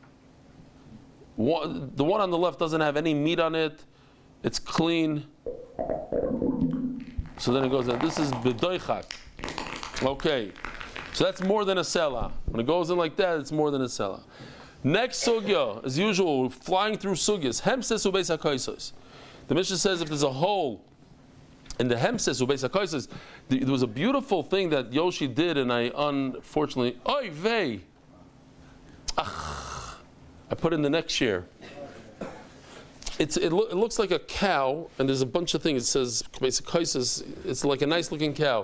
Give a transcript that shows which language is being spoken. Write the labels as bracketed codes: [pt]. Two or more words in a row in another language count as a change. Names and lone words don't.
[en] The one on the left doesn't have any meat on it. It's clean. So then it goes in. This is bedoichak. Okay. So that's more than a sela. When it goes in like that, it's more than a sela. Next sugya, as usual, we're flying through sugyas. [he] המסס ובית הכוסות. [en] The Mishnah says if there's a hole in the [he] המסס ובית הכוסות, [en] there was a beautiful thing that Yoshi did, and I unfortunately, [yi] אוי וויי. [en] I put in the next year. It looks like a cow, and there's a bunch of things. It says it's like a nice looking cow.